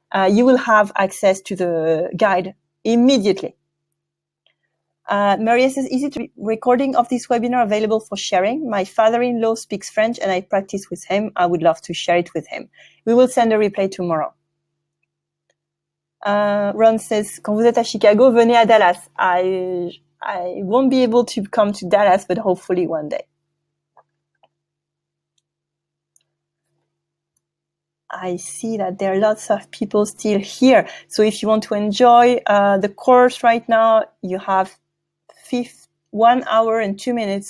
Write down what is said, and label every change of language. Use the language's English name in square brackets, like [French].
[English] You will have access to the guide immediately. Maria says, is it recording of this webinar available for sharing? My father-in-law speaks French and I practice with him. I would love to share it with him. We will send a replay tomorrow. Ron says, [French] quand vous êtes à Chicago, venez à Dallas. [English] I won't be able to come to Dallas, but hopefully one day. I see that there are lots of people still here. So if you want to enjoy the course right now, you have 1 hour and 2 minutes.